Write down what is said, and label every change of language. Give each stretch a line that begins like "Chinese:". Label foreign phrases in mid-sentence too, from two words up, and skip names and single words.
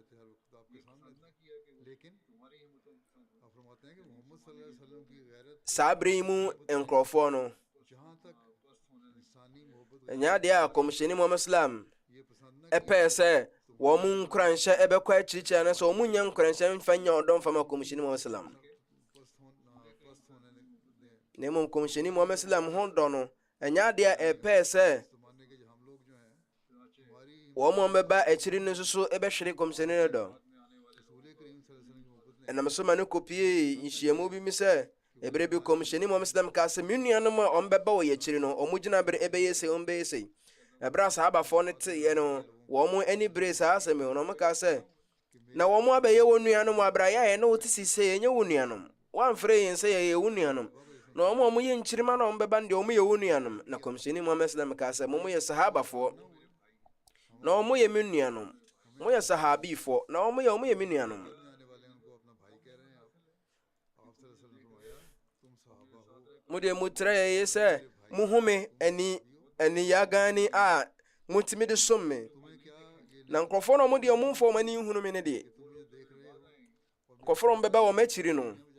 Akan: saa bere yi mu nkurɔfoɔ no ɛnyɛ adeɛ a kɔmhyɛni Muhammad sallam ɛpɛɛ sɛ wɔn nkuranhyɛ ɛbɛkɔ akyirikyiri na sɛ wɔn nya nkuranhyɛ mfa nya ɔdɔ mfa ma kɔmhyɛni Muhammad sallam na mmom kɔmhyɛni Muhammad sallam ho dɔ no ɛnyɛ adeɛ a ɛpɛɛ sɛ wɔn bɛba akyiri no nso so ɛbɛhwere kɔmhyɛni no dɔ ɛnam so ma no kɔpie nhyiamu bi mi sɛ ɛberɛ bi kɔmhyɛni Muhammad sallam ka sɛ me nuanom a ɔmbɛba wɔ yɛkyiri no ɔmo gyina bere ɛbɛyɛ sɛ ɔmbɛyɛ sɛ ɛberɛ a sahabafoɔ no teeɛ no wɔn ani bere saa asɛm yi ɔmo ka sɛ na wɔn abɛyɛ wɔ nuanom aberɛ a yɛayɛ na wɔte si sɛ yɛnyɛ wɔ nuanom wɔamfrɛ yɛn sɛ yɛyɛ wɔ nuanom na ɔmo yɛ nkyirima na ɔmbɛba no deɛ ɔmo yɛ wɔ nuanom na kɔmhyɛni Muhammad sallam ka sɛ mo yɛ sahabafoɔ na ɔmo yɛ me nuanom mo yɛ sahabifoɔ na ɔmo yɛ me nuanom mo deɛ motrɛ yɛyɛ sɛ mohome ani yagani a motimi de som me na nkurɔfoɔ no ɔmo deɛ ɔmo mfa ɔmo ani nhunu me ne deɛ nkurɔfoɔ no bɛba wɔ m'akyiri no